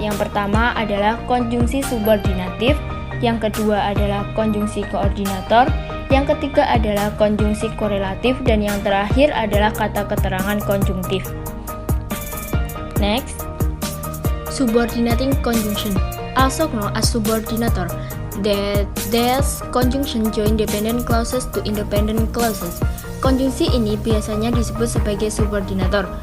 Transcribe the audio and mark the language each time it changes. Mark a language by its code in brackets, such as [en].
[id] Yang pertama adalah konjungsi subordinatif. Yang kedua adalah konjungsi koordinator. Yang ketiga adalah konjungsi korelatif. Dan yang terakhir adalah kata keterangan konjungtif. [en] Next, subordinating conjunction, also known as subordinator. These conjunction join dependent clauses to independent clauses. [id] Konjungsi ini biasanya disebut sebagai subordinator.